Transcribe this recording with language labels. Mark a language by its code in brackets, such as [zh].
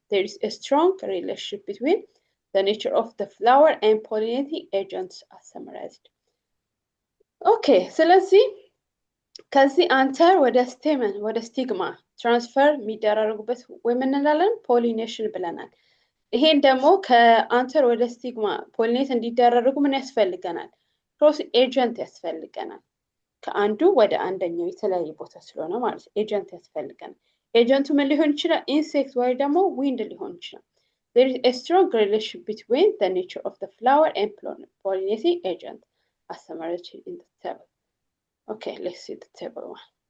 [en] There is a strong relationship between the nature of the flower and pollinating agents as summarized. [am] Okay, ስለዚህ ከዚህ አንተር ወደ stamen ወደ ስቲግማ ትራንስፈር የሚደራረጉበት ወይ ምን እንላለን? ፖሊኔሽን ብለናል። ይሄን ደግሞ ከአንተር ወደ ስቲግማ ፖሊኔት እንዲደራረጉ ምን ያስፈልገናል? ክሮስ ኤጀንት ያስፈልገናል። ከአንዱ ወደ አንደኛው የተለያየ ቦታ ስለሆነ ማለት ኤጀንት ያስፈልገናል። ኤጀንቱ ምን ሊሆን ይችላል? ኢንሴክት ወይ ደግሞ ዊንድ ሊሆን ይችላል። [en] There is a strong relationship between the nature of the flower and pollinating agent as summarized in the table. Okay, let's see the table one.